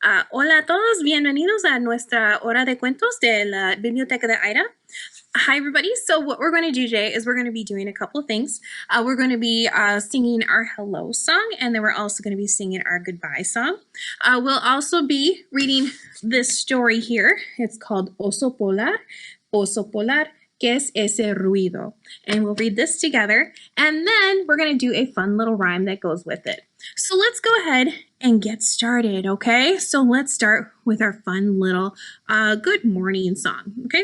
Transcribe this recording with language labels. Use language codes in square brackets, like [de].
[es] Hola a todos, bienvenidos a nuestra hora de cuentos de la Biblioteca de Ida. [en] Hi everybody, so what we're going to do today is we're going to be doing a couple of things. We're going to be singing our hello song, and then we're also going to be singing our goodbye song. We'll also be reading this story here. It's called Oso Polar, ¿Qué es ese ruido? And we'll read this together, and then we're going to do a fun little rhyme that goes with it. So let's go ahead and get started, okay? So let's start with our fun little good morning song, okay?